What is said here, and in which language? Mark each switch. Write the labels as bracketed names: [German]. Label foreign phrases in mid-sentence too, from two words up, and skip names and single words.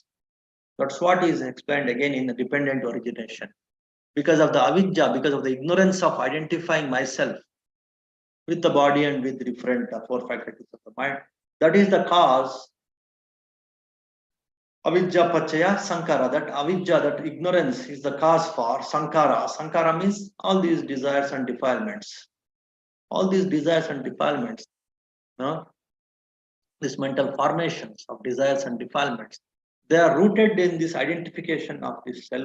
[English] That's what is explained again in the dependent origination. Because of the avidya, because of the ignorance of identifying myself with the body and with different four faculties of the mind, that is the cause. [Pali] Avidya pachaya sankara, [English] that avidya, that ignorance is the cause for sankara. Sankara means all these desires and defilements. All these desires and defilements, these mental formations of desires and defilements, they are rooted in this identification of this self.